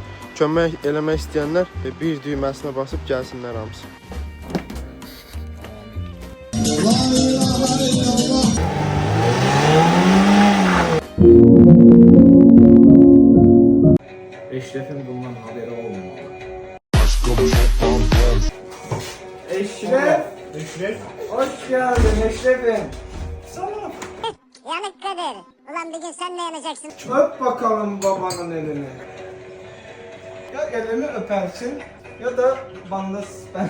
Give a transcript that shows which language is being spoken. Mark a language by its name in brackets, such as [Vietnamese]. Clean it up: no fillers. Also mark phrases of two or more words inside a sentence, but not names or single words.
[Azerbaijani] Kömək eləmək istəyənlər bir düyməsinə basıb gəlsinlər hamısı. [Turkish] Eşref'in bundan haberi olmamalı. Eşref. Hoş geldin Eşref'im. Yanık Kadir. Ulan bir gün sen de yanacaksın. Öp bakalım babanın elini. Ya elimi öpersin ya da bana ben.